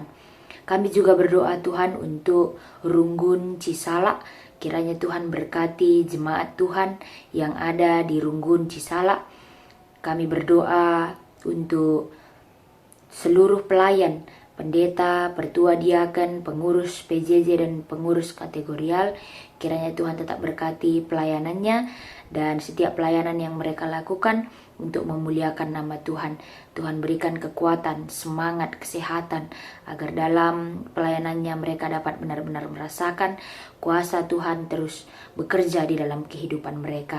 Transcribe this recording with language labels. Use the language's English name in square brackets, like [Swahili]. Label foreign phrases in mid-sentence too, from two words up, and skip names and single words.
[Indonesian] Kami juga berdoa Tuhan untuk Runggun Cisalak. Kiranya Tuhan berkati jemaat Tuhan yang ada di Runggun Cisalak. Kami berdoa untuk seluruh pelayan, pendeta, pertua diaken, pengurus PJJ dan pengurus kategorial. Kiranya Tuhan tetap berkati pelayanannya dan setiap pelayanan yang mereka lakukan untuk memuliakan nama Tuhan. Tuhan berikan kekuatan, semangat, kesehatan agar dalam pelayanannya mereka dapat benar-benar merasakan kuasa Tuhan terus bekerja di dalam kehidupan mereka.